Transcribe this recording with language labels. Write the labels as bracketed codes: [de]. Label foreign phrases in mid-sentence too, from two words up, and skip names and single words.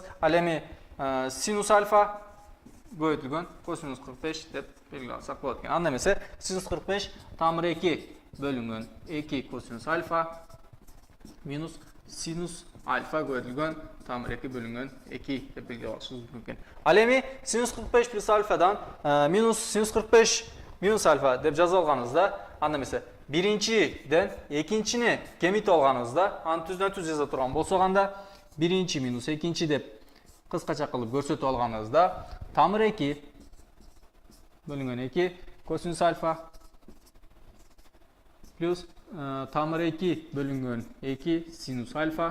[ky] Ал эми синус альфа көбөйтүлгөн косинус 45 деп белгилеп алсак болот экен. Анда эмесе синус 45 тамыр 2 бөлүнгөн 2 косинус альфа минус синус альфа көбөйтүлгөн тамыр 2 бөлүнгөн 2 деп белгилеп алышыбыз мүмкүн. Ал эми синус 45 плюс альфадан минус синус 45 минус альфа деп жазып алганыбызда, анда эмесе биринчиден экинчини кемитип алганыбызда, аны түздөн-түз жаза турган болсок, анда биринчи минус экинчи деп кыскача кылып көрсөтүп алганыбызда, тамыр 2 бөлүнгөн 2 косинус альфа плюс тамыр 2 бөлүнгөн 2 синус альфа.